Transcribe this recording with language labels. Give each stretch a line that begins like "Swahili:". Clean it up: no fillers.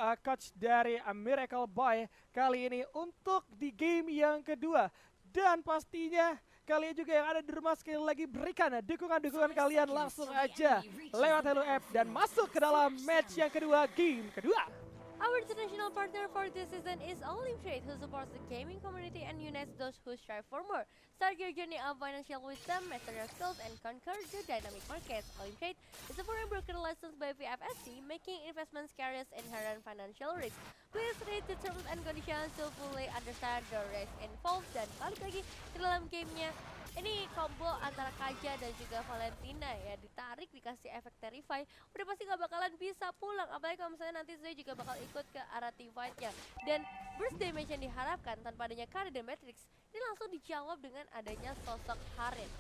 Indonesian: Coach dari Miracle Boy kali ini untuk di game yang kedua. Dan pastinya kalian juga yang ada di rumah sekali lagi berikan dukungan-dukungan kalian langsung aja lewat Hello App dan masuk ke dalam match yang kedua, game kedua.
English: Our international partner for this season is Olim Trade, who supports the gaming community and unites those who strive for more. Start your journey of financial wisdom, master your skills, and conquer the dynamic markets. Olim Trade is a foreign broker licensed by VFSC, making investments carries inherent financial risk. Please read the terms and conditions to fully understand the risk involved.
Indonesian: Dan balik lagi ke dalam gamenya. Ini combo antara Kaja dan juga Valentina ya, ditarik dikasih efek Terrify, udah pasti gak bakalan bisa pulang, apalagi kalau misalnya nanti Zoe juga bakal ikut ke arah teamfight-nya. Dan burst damage yang diharapkan tanpa adanya Kari dan Matrix ini langsung dijawab dengan adanya sosok Harin.